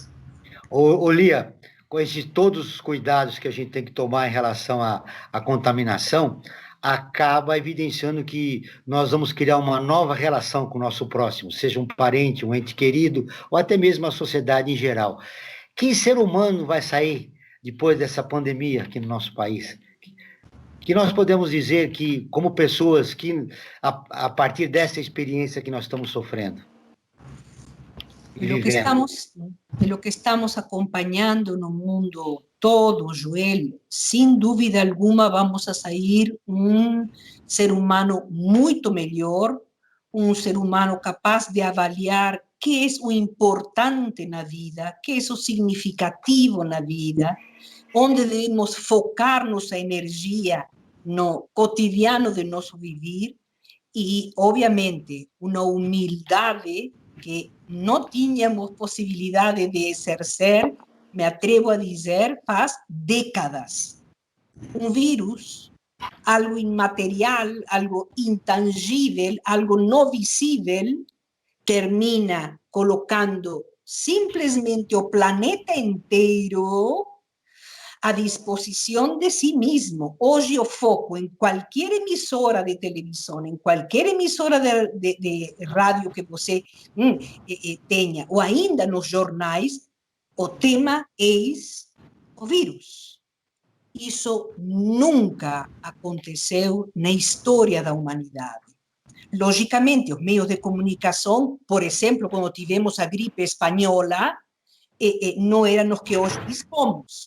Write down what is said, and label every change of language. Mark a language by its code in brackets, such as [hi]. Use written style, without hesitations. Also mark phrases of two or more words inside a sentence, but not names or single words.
[pt] Lia, com todos os cuidados que a gente tem que tomar em relação à contaminação, acaba evidenciando que nós vamos criar uma nova relação com o nosso próximo, seja um parente, um ente querido, ou até mesmo a sociedade em geral. Que ser humano vai sair depois dessa pandemia aqui no nosso país? Que nós podemos dizer que, como pessoas, que a partir dessa experiência que nós estamos sofrendo? [es] Lo que estamos acompañando en un mundo todo, Joel, sin dúvida alguna vamos a salir un [pt] ser humano muito melhor, [es] un ser humano capaz de avaliar qué es lo importante en la vida, qué es lo significativo en la vida, onde debemos focar nuestra energía [pt] no cotidiano [es] de nuestro vivir, y obviamente una humildad que no teníamos posibilidad de ejercer, me atrevo a decir, [pt] faz décadas. [es] Un virus, algo inmaterial, algo intangible, algo no visible, [pt] termina colocando simplesmente o planeta inteiro a [es] disposición de sí mismo. Hoy yo foco en cualquier emisora de televisión, en cualquier emisora de radio [pt] que você tenha, ou ainda nos jornais, o tema es o vírus. Isso nunca aconteceu na história da humanidade. Logicamente, os meios de comunicação, por exemplo, quando tivemos a gripe espanhola, não eram os que hoje dispomos.